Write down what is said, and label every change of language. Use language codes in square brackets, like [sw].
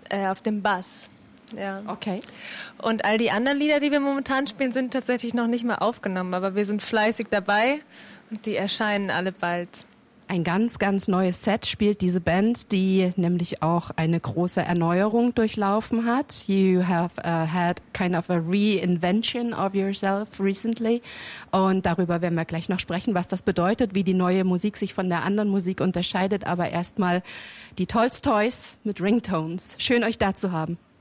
[de] Auf dem Bass. Ja. Okay. Und all die anderen Lieder, die wir momentan spielen, sind tatsächlich noch nicht mal aufgenommen, aber wir sind fleißig dabei und die erscheinen alle bald. Ein ganz, ganz neues Set spielt diese Band, die nämlich auch eine große Erneuerung durchlaufen hat. [en] You have had kind of a reinvention of yourself recently. [de] Und darüber werden wir gleich noch sprechen, was das bedeutet, wie die neue Musik sich von der anderen Musik unterscheidet. Aber erstmal die Tolstois mit Ringtones. Schön, euch da zu haben.